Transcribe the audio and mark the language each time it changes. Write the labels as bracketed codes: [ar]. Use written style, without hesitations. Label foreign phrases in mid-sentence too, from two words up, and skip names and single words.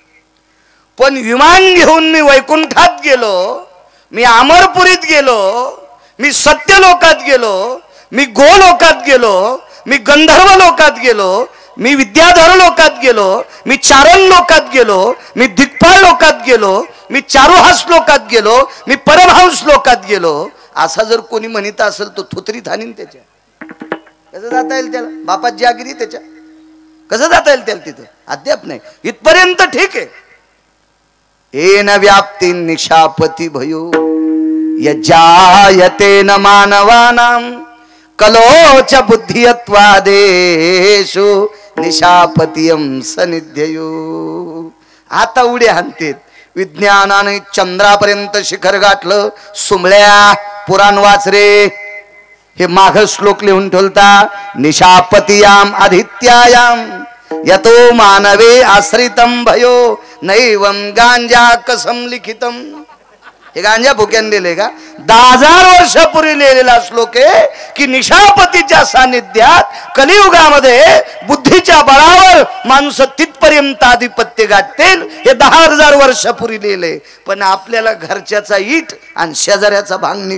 [mr] पण विमान घेऊन मी वैकुंठात गेलो, मी अमरपुरीत गेलो, मी सत्यलोकात गेलो, मी गोलोकात गेलो, मी गंधर्व लोकात गेलो, मी विद्याधर लोकात गेलो, मी चारण लोकात गेलो, मी दिग्पाल लोकात गेलो, मी चारुहास लोकात गेलो, मी परमहंस लोकात गेलो. असा जर कोणी म्हणत असेल तो थोतरीत हाणीन त्याच्या. कसं जाता येईल त्याला? बापात जागिरी त्याच्या, कसं जाता येईल त्याला तिथं? अद्याप नाही. इथपर्यंत ठीक आहे. [sa] येन व्याप्ती निशापती भयो यजायते न मानवानां कलोच बुद्धियत्वादेषु निशापतियं सनिध्ययो. [mr] आता उड्या हाणतेत. विज्ञानाने चंद्रापर्यंत शिखर गाठलं. सुमळ्या पुराण वाच रे. हे माघ श्लोक लिहून ठेवता. [sa] निशापतियाम आदित्यायाम यतो मानवे आश्रितम भयो नैवम गांजा कसम लिखितम. [mr] हे गांजा भुक्यान दिले का? 10,000 वर्षापूर्वी लिहिलेला श्लोक आहे की निशापतीच्या सानिध्यात कलियुगामध्ये बुद्धीच्या बळावर माणूस तिथपर्यंत आधिपत्य गाठतील. हे 10,000 वर्षापूर्वी लिहिले. पण आपल्याला घरच्याचा इट आणि शेजाऱ्याचा भांग नीट.